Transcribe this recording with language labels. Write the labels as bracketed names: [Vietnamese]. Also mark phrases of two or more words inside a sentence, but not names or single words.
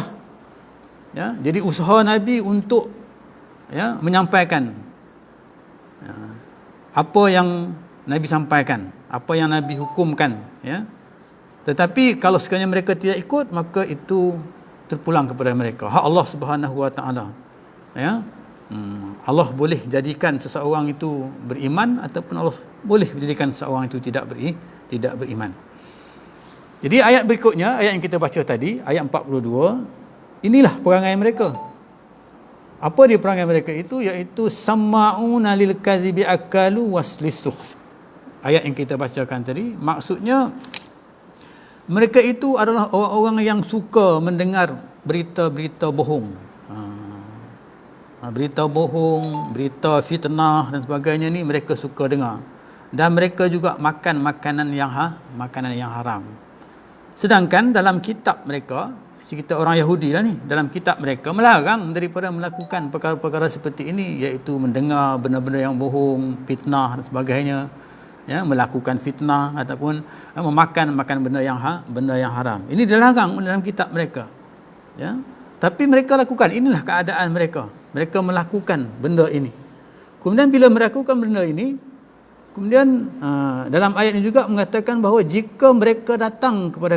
[Malay] Ya, jadi usaha Nabi untuk, ya, menyampaikan, ya, apa yang Nabi sampaikan, apa yang Nabi hukumkan, ya. Tetapi kalau sekiranya mereka tidak ikut, maka itu terpulang kepada mereka, hak Allah [Arabic] سبحانه وتعالى, [Malay] ya. Allah boleh jadikan seseorang itu beriman ataupun Allah boleh menjadikan seseorang itu tidak beriman. Jadi ayat berikutnya, ayat yang kita baca tadi, ayat 42, inilah perangai mereka. Apa dia perangai mereka itu? [Arabic] Iaitu سماعون للكذب أكالون للسحت. [Malay] Ayat yang kita bacakan tadi, maksudnya mereka itu adalah orang-orang yang suka mendengar berita-berita bohong. Berita bohong, berita fitnah dan sebagainya ni mereka suka dengar. Dan mereka juga makan makanan yang haram. Sedangkan dalam kitab mereka, kita orang Yahudi lah ni, dalam kitab mereka melarang daripada melakukan perkara-perkara seperti ini, iaitu mendengar benda-benda yang bohong, fitnah dan sebagainya, ya, melakukan fitnah ataupun memakan benda yang haram. Ini dilarang dalam kitab mereka, ya. Tapi mereka lakukan, inilah keadaan mereka. Mereka melakukan benda ini. Kemudian bila melakukan benda ini, kemudian dalam ayat ini juga mengatakan bahawa jika mereka datang kepada